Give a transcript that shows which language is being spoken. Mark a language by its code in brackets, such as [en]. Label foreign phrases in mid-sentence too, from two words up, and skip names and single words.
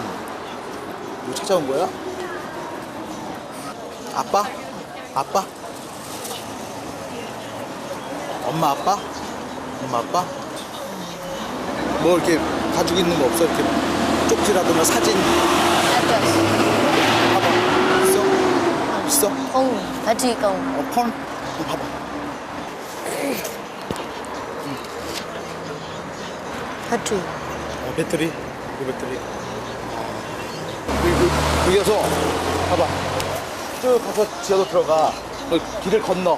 [ko] 뭐 찾아온 거야? 아빠? 아빠? 엄마 아빠? 엄마 아빠? 뭐 이렇게 가지고 있는 거 없어? 이렇게 쪽지라든가 사진 봐봐. 있어? 있어? [my] ဖုန်းဘက်ထရီကုန် [ko] 폰? 봐봐. 배터리. 배터리? 이 배터리. 여기 가서 봐봐. 쭉 가서 지하로 들어가. 길을 건너.